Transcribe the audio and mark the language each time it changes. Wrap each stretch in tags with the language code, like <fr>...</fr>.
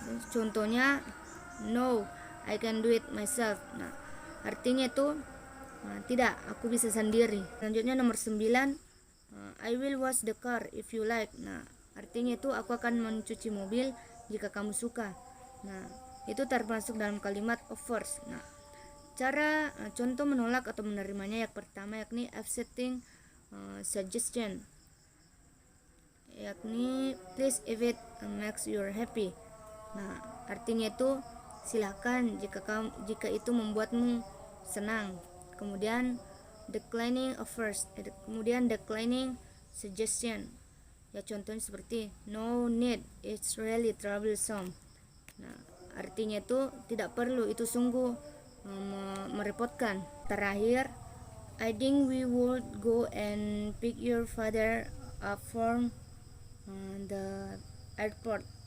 <id>Contohnya</id> <en>no, I can do it myself.</en> <id>Nah, artinya itu tidak, aku bisa sendiri. Selanjutnya nomor 9,</id> <en>I will wash the car if you like.</en> <id>Nah, artinya itu aku akan mencuci mobil jika kamu suka. Nah, itu termasuk dalam kalimat offers. Nah, cara contoh menolak atau menerimanya yang pertama yakni accepting suggestion, yakni</id> <en>please if it makes you happy.</en> <id>Nah, artinya itu silakan jika itu membuatmu senang. Kemudian declining offers, kemudian declining suggestion. Ya, contohnya seperti</id> <en>no need, it's really troublesome.</en> <id>Nah, artinya itu tidak perlu, itu sungguh merepotkan. Terakhir,</id> <en>I think we would go and pick your father up from the airport.</en>